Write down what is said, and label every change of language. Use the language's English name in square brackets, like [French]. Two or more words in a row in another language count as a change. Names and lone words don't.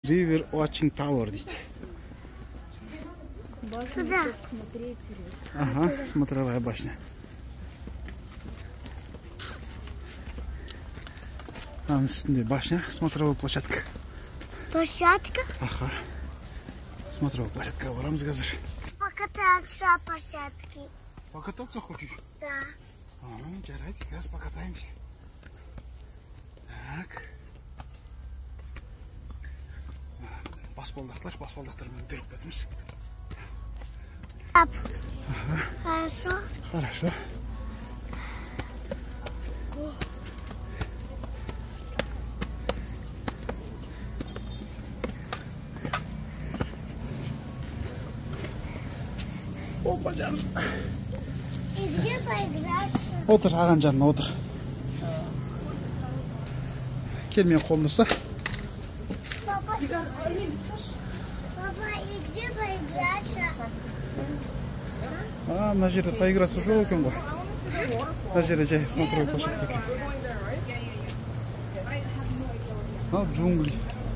[English] River Watching Tower [Russian] дейді. Ага, смотровая башня. [Kazakh] Ананың үстінде [Russian] башня, смотровой площадка. Площадка? Ага. Смотровой площадка. [Kazakh] Барамыз қазір. [Russian] Покататься по площадке. Покататься хочешь? Да. [Kazakh] Жарайды, қазір покатаемся. Так. Баспалдақтармен өтіп кетеміз. [Russian] Ага. Хорошо. Хорошо. Опа, жаным. И где поиграть? [Kazakh] Отыр, аған жаным, отыр. Келмен қолын ұста. [Russian] Папа, и где поиграть? [Kazakh] Мына жерде поиграться жоқ екен ғой. Мына жерде жай [Russian] смотровой площадка [Kazakh] екен. Джунгли.